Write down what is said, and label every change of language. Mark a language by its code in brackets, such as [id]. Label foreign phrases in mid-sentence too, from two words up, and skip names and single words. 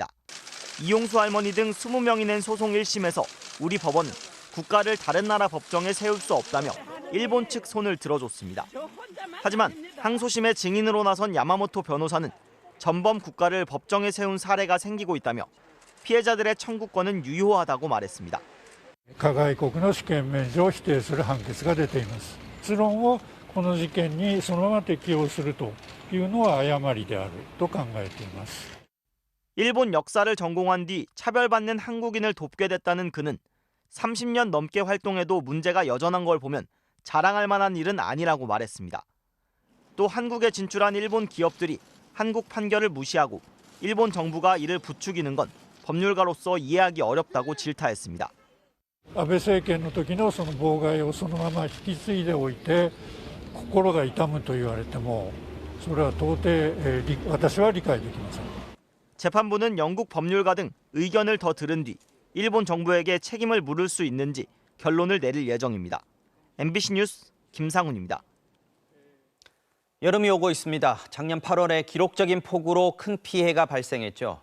[ko] 이용수 할머니 등 20명이 낸 소송 1심에서 우리 법원은 국가를 다른 나라 법정에 세울 수 없다며 일본 측 손을 들어줬습니다. 하지만 항소심의 증인으로 나선 야마모토 변호사는 전범 국가를 법정에 세운 사례가 생기고 있다며 피해자들의 청구권은 유효하다고 말했습니다. [ja] 加害国の主権免除を否定する判決が出ています。結論をこの事件にそのまま適用するというのは誤りであると考えています。 [ko] 일본 역사를 전공한 뒤 차별받는 한국인을 돕게 됐다는 그는 30년 넘게 활동해도 문제가 여전한 걸 보면 자랑할 만한 일은 아니라고 말했습니다. 또 한국에 진출한 일본 기업들이 한국 판결을 무시하고 일본 정부가 이를 부추기는 건 법률가로서 이해하기 어렵다고 질타했습니다. [ja] 安倍政権の時のその妨害をそのまま引き継いでおいて心が痛むと言われてもそれは到底私は理解できません。 [ko] 재판부는 영국 법률가 등 의견을 더 들은 뒤 일본 정부에게 책임을 물을 수 있는지 결론을 내릴 예정입니다. MBC 뉴스 김상훈입니다. 여름이 오고 있습니다. 작년 8월에 기록적인 폭우로 큰 피해가 발생했죠.